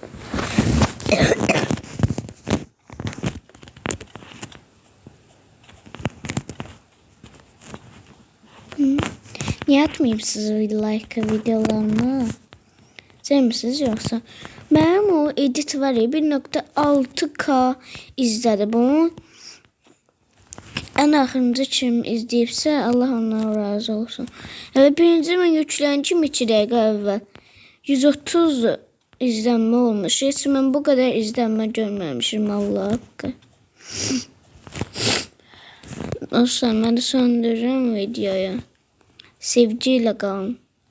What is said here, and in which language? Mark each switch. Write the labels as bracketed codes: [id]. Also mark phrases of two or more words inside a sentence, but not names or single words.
[tr] Niye atmayıpsınız like videolarıma? Sevmişsiniz yoksa? Benim o edit var ya 1.6K izledi bunu. [az] En axırıncı kim izləyibsə Allah ondan razı olsun. [tr] Evet, [az] birinci mən yükləndim 2 dəqiqə əvvəl. 130 izlənmə olmuş. Heç mən bu qədər izlənmə görməmişim Allah haqqı. Dostlar, mən də söndürürüm videoyu. [tr] Sevgiyle kalın.